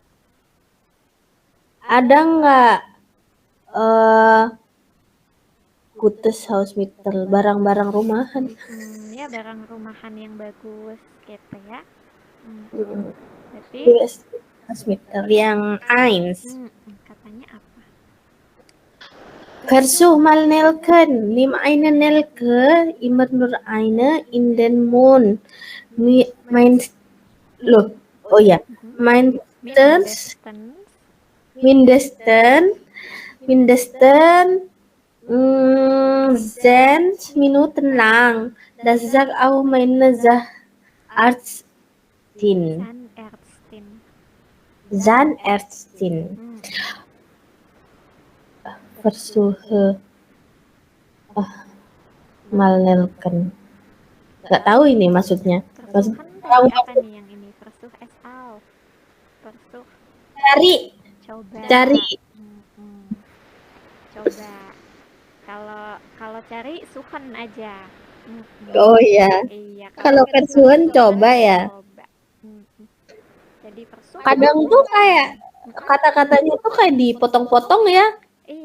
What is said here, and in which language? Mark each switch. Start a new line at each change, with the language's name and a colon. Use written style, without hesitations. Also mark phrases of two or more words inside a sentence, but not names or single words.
Indonesian: Ada nggak
German: gutes Hausmittel
Indonesian: barang-barang rumahan? Ya barang rumahan yang bagus gitu ya. Berarti Hausmittel yang eins. katanya apa?
German: Versuch mal Nelken. Nimm eine Nelke, immer nur eine in den Mund.
Indonesian: Loh, oh ya.
German: Mindestens mindestens 6 Minuten lang. Das sagt auch meine Arztin. Zahnärztin. Versuche mal Nelken.
Indonesian: Gak tahu ini maksudnya. Tahu apa nih yang ini?
German: Versuch es auf. Versuch.
Indonesian: Cari. Coba. Kalau cari suhen aja. Oh iya. Iya. Kalau versuchen coba ya. Jadi versuch. Kadang tuh kayak kata-katanya tuh kayak dipotong-potong ya.